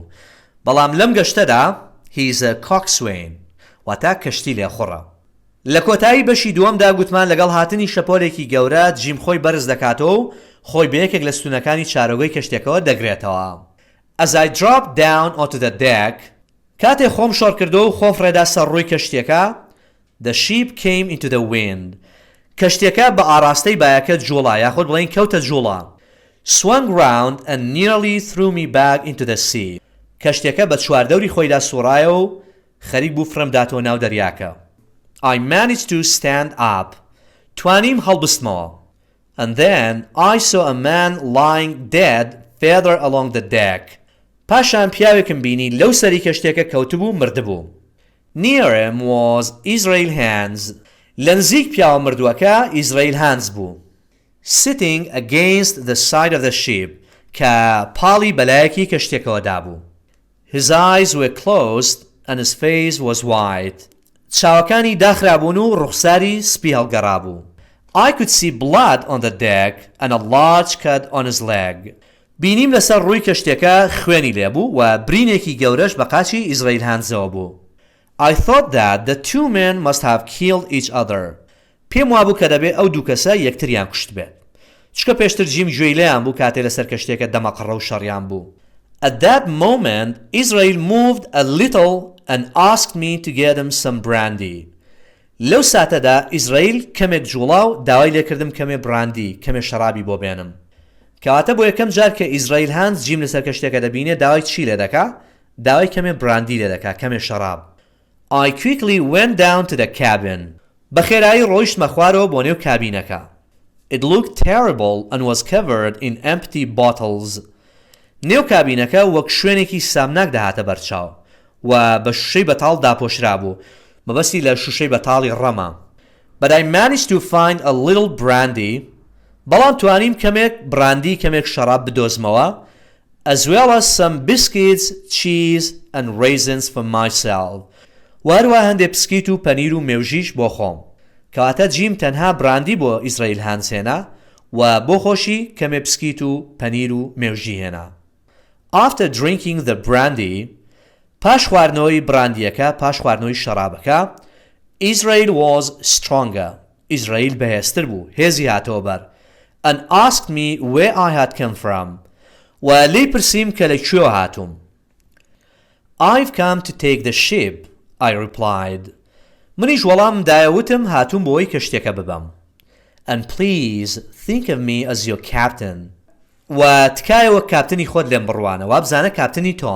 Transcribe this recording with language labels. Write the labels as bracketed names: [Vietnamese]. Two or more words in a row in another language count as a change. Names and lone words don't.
[Central Kurdish] بەڵام لەم گەشتەدا [English] He's a coxswain [Central Kurdish] واتە کەشتی لێخوڕە. لە کۆتایی بەشی دووەمدا گوتمان لەگەڵ هاتنی شەپۆلێکی گەورە جیم خۆی بەرز دەکاتەوە و خۆی بە یەکێک لە ستونەکانی چارۆگەی کەشتێکەوە دەگرێتەوە. [English] As I dropped down onto the deck [Central Kurdish] کاتێ خۆم شۆڕ کردو و خۆم فرێدا سەر ڕووی کەشتێکە [English] The ship came into the wind. [Central Kurdish] کەشتێکە بە ئاراستەی بایەکە جوڵا یاخود بڵێن کەوتە جوڵا. [English] Swung round and nearly threw me back into the sea. [Central Kurdish] کەشتێکە بە چواردەوری خۆیدا سوڕایە و خەریک بوو فرم داتەوە ناو دەریاکە. [English] I managed to stand up. [Central Kurdish] توانیم هەڵبستمەوە. [English] And then I saw a man lying dead further along the deck. [Central Kurdish] پاشان پیاوێکم بینی لەو سەری کەشتێکە کەوتبوو مردبوو. [English] Near him was Israel Hands. [Central Kurdish] لە نزیک پیاوە مردووەکە ئیزراییل هانز بوو. [English] Sitting against the side of the ship [Central Kurdish] کە پاڵی بەلایەکی کەشتێکەوە دابوو. [English] His eyes were closed and his face was white. [Central Kurdish] چاوەکانی داخرابوون و ڕوخساری سپی هەڵگەڕابوو. [English] I could see blood on the deck and a large cut on his leg. [Central Kurdish] بینیم لەسەر ڕووی کەشتێکە خوێنی لێبوو و برینێکی گەورەش بە قاچی ئیزراییل هانزەوە بوو. [English] I thought that the two men must have killed each other. [Central Kurdish] پێم وابوو کە دەبێت ئەو دوو کەسە یەکتریان کوشت بێت. چکە پێشتر جیم گوێی لێیان بوو کاتێ لەسەر کەشتێکە دەمەقڕە و شەڕیان بوو. [English] At that moment, Israel moved a little and asked me to get him some brandy. [Central Kurdish] لەو ساتەدا ئیزراییل کەمێک جوڵا و داوای لێکردم کەمێ براندی کەمێ شەرابی بۆ بێنم. کەواتە بۆ یەکەم جار کە ئیزراییل هانز جیم لەسەر کەشتێکە دەبینێ داوای چی لێ دەکا؟ داوای کەمێ براندی لێ دەکا کەمێ شەراب. [English] I quickly went down to the cabin. [Central Kurdish] بەخێرایی ڕۆیشتمە خوارەوە بۆ نێو کابینەکە. [English] It looked terrible and was covered in empty bottles. [Central Kurdish] نێو کابینەکە وەک شوێنێکی سامناک دەهاتە بەرچاو و بە شوشەی بەتاڵ داپۆشرا بوو مەبەستی لە شوشەی بەتاڵی ڕەما. [English] But I managed to find a little brandy. [Central Kurdish] بەڵام توانیم کەمێک براندی کەمێک شەراب بدۆزمەوە [English] as well as some biscuits, cheese and raisins for myself. [Central Kurdish] وهروە هەندێک پسکیت و پەنیر و مێوژیش بۆ خۆم. کەواتە جیم تەنها براندی بۆ ئیزراییل هانز هێنا و بۆ خۆشی کەمێ پسکیت و پەنیر و مێوژی هێنا. [English] After drinking the brandy, [Central Kurdish] پاش خواردنەوەی براندیەکە پاش خواردنەوەی شەرابەکە [English] Israel was stronger. [Central Kurdish] ئیزراییل بەهێزتر بوو هێزی هاتەوە بەر [English] and asked me where I had come from. [Central Kurdish] و لێی پرسیم کە لەکوێوە هاتووم. [English] I've come to take the ship, I replied. [Central Kurdish] منیش وەڵام دایەوتم هاتووم بۆی کەشتێکە ببەم. [English] And please think of me as your captain. [Central Kurdish] و تکایەوە کاپتنی خۆت لێم بڕوانە و بزانە کاپتنی تۆم.